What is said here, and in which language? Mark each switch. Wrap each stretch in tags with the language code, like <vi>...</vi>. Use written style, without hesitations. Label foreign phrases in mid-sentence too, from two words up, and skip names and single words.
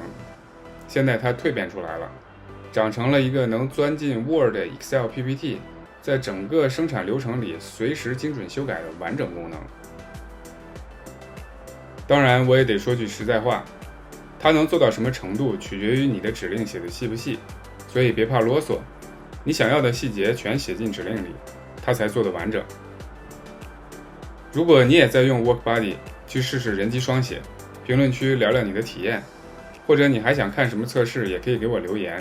<zh>現在它蜕变出來了，長成了一個能鑽進 Word、Excel、PPT， 在整個生產流程裡隨時精準修改的完整功能。当然，我也得说句實在話，它能做到什麼程度，取決於你的指令寫的細不細，所以別怕囉嗦，你想要的細節全寫進指令裡，它才做得完整。如果你也在用 WorkBuddy， 去試試人機雙寫，評論區聊聊你的體驗，或者你還想看什麼測試，也可以給我留言。</zh>